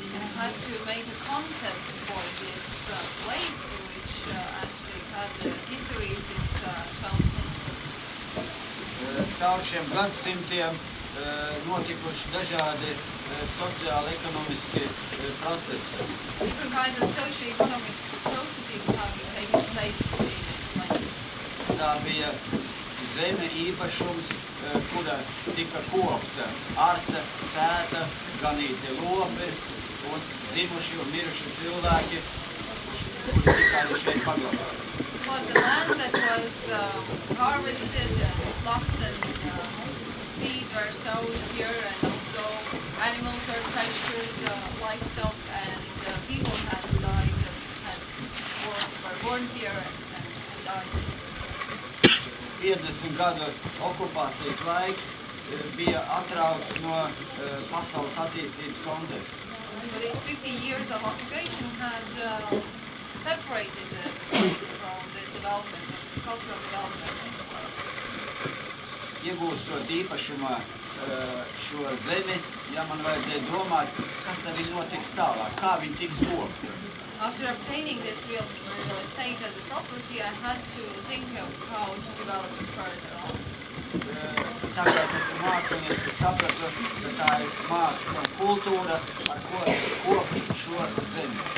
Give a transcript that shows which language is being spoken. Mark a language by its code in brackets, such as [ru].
[en] And I had to make a concept for this place, which actually had history since 12th century. [lv] Caur šiem gadsimtiem notikuši dažādi sociāli-ekonomiski procesi. [en] Different kinds of socio-economic processes have been taking place in this place. [lv] Tā bija zeme īpašums, kura tika kopta arta, sēta, ganīti lopi un dzimuši un miruši cilvēki, kuri tika arī šeit paglabāti. [en] It was the land that was harvested and plucked and seeds were sown here and also animals were pastured, livestock and people had died were born here and died. [lv] 50 gadu okupācijas laiks bija atrauts no pasaules attīstības konteksta. [en] So these 50 years of occupation had separated the place from the development, the cultural development. [lv] Iegūstot īpašumā šo zemi, man vajadzēja domāt, kas ar viņu notiks tālāk, kā viņi tiks kopti. [en] After obtaining this real estate as a property, I had to think of how to develop it further on. [lv] Tā kā es esmu mākslinieks, es sapratu, ka tā ir māksla un kultūra, ar ko kopt šo zemi.